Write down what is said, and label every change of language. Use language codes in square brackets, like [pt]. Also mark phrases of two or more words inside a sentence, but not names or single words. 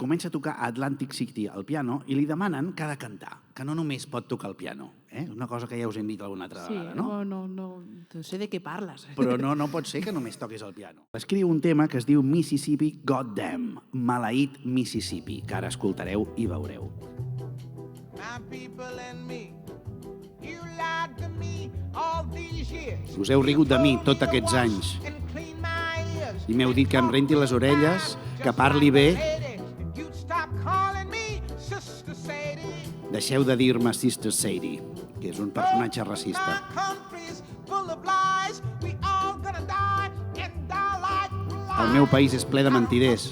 [ca] Comença a tocar Atlantic City al piano i li demanen que ha de cantar, que no només pot tocar el piano. Una cosa que ja us hem dit alguna altra vegada, no? No sé de què parles. Però no pot ser que només toquis el piano. Escriu un tema que es diu Mississippi Goddamn, maleït Mississippi, que ara escoltareu i veureu. [en] My people and me [ca] Us heu rigut de mi tots aquests anys i m'heu dit que em renti les orelles, que parli bé. Deixeu de dir-me Sister Sadie, que és un personatge racista. El meu país és ple de mentiders.